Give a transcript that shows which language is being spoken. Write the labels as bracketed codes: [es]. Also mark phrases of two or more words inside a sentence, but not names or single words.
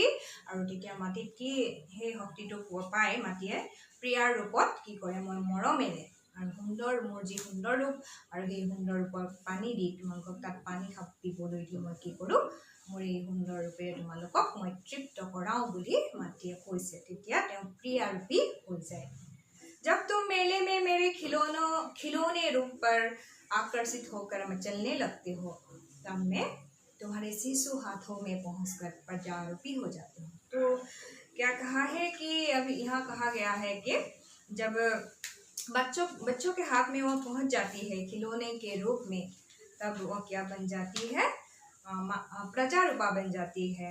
[as] আৰু তেতিয়া মাটিত কি সেই শক্তিটো পায়, মাটিয়ে প্ৰিয়াৰ ৰূপত কি কৰে, মই মৰমেৰে আৰু সুন্দৰ মোৰ যি সুন্দৰ ৰূপ আৰু সেই সুন্দৰ ৰূপত পানী দি তোমালোকক তাত পানী দিবলৈ দি মই কি কৰোঁ, মোৰ এই সুন্দৰ ৰূপেৰে তোমালোকক মই তৃপ্ত কৰাওঁ বুলি মাটিয়ে কৈছে। তেতিয়া তেওঁ প্ৰিয়াৰূপী হৈ যায়। [hi] जब तुम मेले में मेरे खिलौने रूप पर आकर्षित होकर मचलने लगते हो, तब मैं तुम्हारे शिशु हाथों में पहुंचकर प्रजारूपी हो जाती हूँ। तो क्या कहा है कि अभी यहाँ कहा गया है कि जब बच्चों के हाथ में वो पहुंच जाती है खिलौने के रूप में, तब वो क्या बन जाती है, प्रजारूपा बन जाती है।